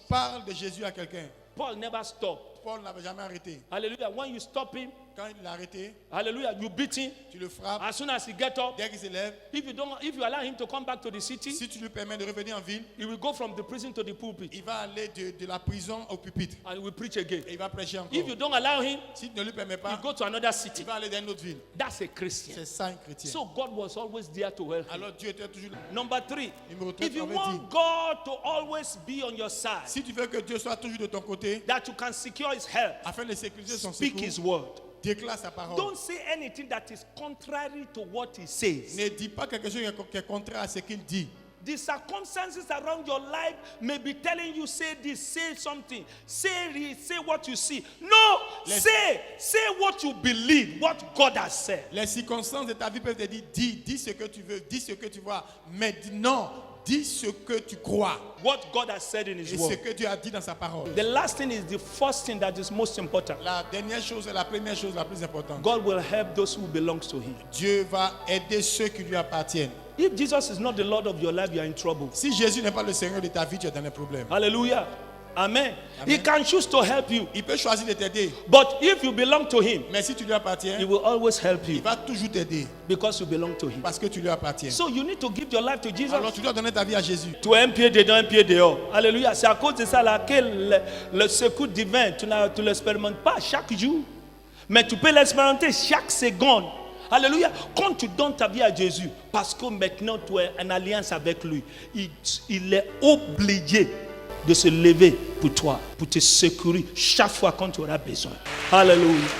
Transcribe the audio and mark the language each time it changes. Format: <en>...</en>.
<fr>Parle de Jésus à quelqu'un.</fr> <en>Paul never stopped.</en> <fr>Paul n'avait jamais arrêté.</fr> <en>Hallelujah. When you stop him,</en> <fr>Quand il l'a arrêté,</fr> <en>hallelujah, you beat him.</en> <fr>tu le frappes.</fr> <en>As soon as he gets up,</en> <fr>Dès qu'il se lève,</fr> <en>if you allow him to come back to the city,</en> <fr>si tu lui permets de revenir en ville,</fr> <en>he will go from the prison to the pulpit</en> <fr>il va aller de la prison au pupitre.</fr> <en>and he will preach again.</en> <fr>Et il va prêcher encore.</fr> <en>If you don't allow him,</en> <fr>Si tu ne lui permets</fr> <en>he</en> <fr>pas,</fr> <en>go to another</en> <fr>il</fr> <en>city.</en> <fr>va aller dans une autre ville.</fr> <en>That's a Christian.</en> <fr>C'est ça un chrétien.</fr> <en>So God was always there to help him.</en> <fr>Alors Dieu était toujours là.</fr> <en>Number 3,</en> <fr>Numéro 3,</fr> <en>if you</en> <fr>on veut</fr> <en>want</en> <fr>dire,</fr> <en>God to always be on your side,</en> <fr>si tu veux que Dieu soit toujours de ton côté,</fr> <en>that you can secure his help,</en> <fr>afin de sécuriser son</fr> <en>speak his</en> <fr>secours,</fr> <en>word.</en> <fr>déclare sa parole.</fr> <en>Don't say anything that is contrary to what he says.</en> <fr>Ne dis pas quelque chose qui est contraire à ce qu'il dit.</fr> <en>The circumstances around your life may be telling you, say this, say something, say what you see. No, say what you believe, what God has said.</en> <fr>Les circonstances de ta vie peuvent te dire, dis ce que tu veux, dis ce que tu vois. Mais non, dis ce que tu crois.</fr> <en>What God has said in his</en> <fr>Et ce</fr> <en>word.</en> <fr>que Dieu a dit dans sa parole.</fr> <en>The last thing is the first thing that is most important.</en> <fr>La dernière chose et la première chose la plus importante.</fr> <en>God will help those who belongs to him.</en> <fr>Dieu va aider ceux qui lui appartiennent.</fr> <en>If Jesus is not the Lord of your life, you are in trouble.</en> <fr>Si Jésus n'est pas le Seigneur de ta vie, tu es dans les problèmes.</fr> <en>Hallelujah. Amen. He can choose to help you.</en> <fr>Il peut choisir de t'aider.</fr> <en>But if you belong to him,</en> <fr>Mais si tu lui appartiens,</fr> <en>he will always help</en> <fr>il</fr> <en>you</en> <fr>va toujours t'aider.</fr> <en>because you belong to him.</en> <fr>Parce que tu lui appartiens.</fr> <en>So you need to give your life to Jesus.</en> <fr>Alors tu dois donner ta vie à Jésus. Tu as un pied dedans, un pied dehors. Alléluia. C'est à cause de ça là que le secours divin, tu ne l'expérimentes pas chaque jour. Mais tu peux l'expérimenter chaque seconde. Alléluia. Quand tu donnes ta vie à Jésus, parce que maintenant tu es en alliance avec lui, il est obligé de se lever pour toi, pour te secourir chaque fois quand tu auras besoin. Alléluia.</fr>